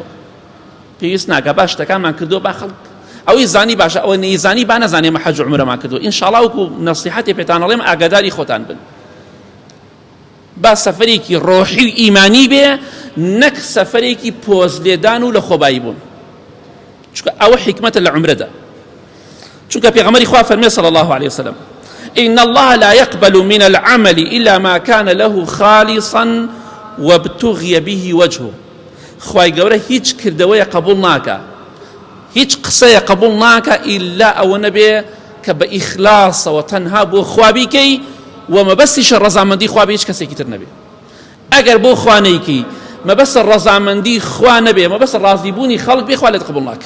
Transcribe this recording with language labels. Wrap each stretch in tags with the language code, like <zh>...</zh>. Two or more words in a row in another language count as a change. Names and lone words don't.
<ckb>پێویست ناکە باش شتەکانمان کردو با خەڵک ئەوەی زانی باشە، ئەوە نەیزانی با نەزانێ مە حەج و عومرەمان کردو. ئینشاڵڵا وەکو نەسیحەتێ پێتان ئەڵێم ئاگاداری خۆتان بن. با سەفەرێکی ڕۆحی و ئیمانی بێ، نەک سەفەرێکی پۆزلێدان و لە خۆبایی بوون، چونکە ئەوە حیکمەتە لە عومرەدا. چونکە پێغەمبەری خوا فەرمێ</ckb> <ar>صلی الله عليه وسلم: إن الله لا يقبل من العمل إلا ما كان له خالصا وابتغي به وجهه.</ar> <ckb>خوای گەورە هیچ کردەوەیە قبول ناکە، هیچ قسەیە قبول ناکە ئیلا ئەوە نەبێ کە بە ئیخلاسەوە تەنها بۆ خوا بیکەی و مەبەستیشە ڕەزامەندی خوا بێ، هیچ کەسێکی تر نەبێ. ئەگەر بۆ خوا نەیکەی مەبەستە ڕەزامەندی خوا نەبێ، مەبەستە ڕازیبوونی خەڵک بێ، خوا لێت قبول ناکە.</ckb>